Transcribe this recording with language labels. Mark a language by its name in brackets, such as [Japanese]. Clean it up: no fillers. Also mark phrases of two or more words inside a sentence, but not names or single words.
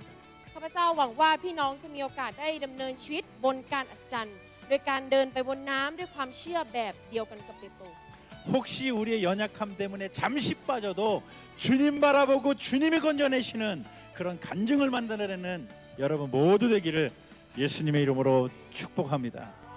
[Thai] ข้าพเจ้าหวังว่าพี่น้องจะมีโอกาสได้ดำเนินชีวิตบนการอัศจรรย์โดยการเดินไปบนน้ำด้วยความเชื่อแบบเดียวกันกับเปโตร [Korean] 혹시 우리의 연약함 때문에 잠시 빠져도 주님 바라보고 주님이 건져내시는 그런 간증을 만들어내는 여러분 모두 되기를 예수님의 이름으로 축복합니다.